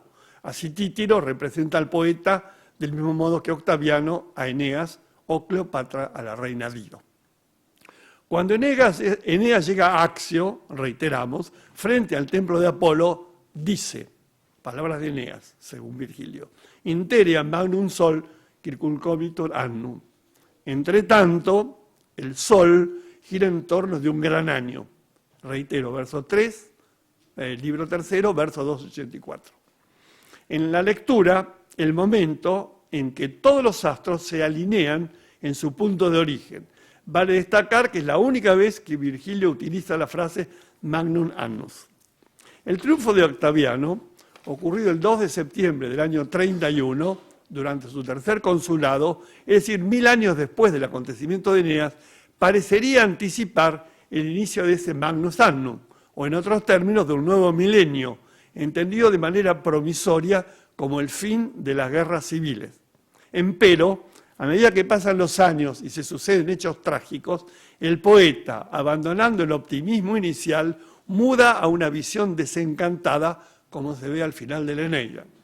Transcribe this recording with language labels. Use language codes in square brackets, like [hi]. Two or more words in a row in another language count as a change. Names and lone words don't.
[es] Así Títiro representa al poeta del mismo modo que Octaviano a Eneas o Cleopatra a la reina Dido. Cuando Eneas llega a Accio, reiteramos, frente al templo de Apolo, dice, palabras de Eneas, según Virgilio, [la] interea magnum sol circuncomitur annum. [es] Entre tanto, el sol gira en torno de un gran año. Reitero, verso 3, libro tercero, verso 284. En la lectura, el momento en que todos los astros se alinean en su punto de origen. Vale destacar que es la única vez que Virgilio utiliza la frase [la] magnum annus. [es] El triunfo de Octaviano, ocurrido el 2 de septiembre del año 31, durante su tercer consulado, es decir, 1000 años después del acontecimiento de Eneas, parecería anticipar el inicio de ese [la] magnus annum, [es] o en otros términos, de un nuevo milenio, entendido de manera promisoria como el fin de las guerras civiles. Empero, a medida que pasan los años y se suceden hechos trágicos, el poeta, abandonando el optimismo inicial, muda a una visión desencantada, como se ve al final de la Eneida.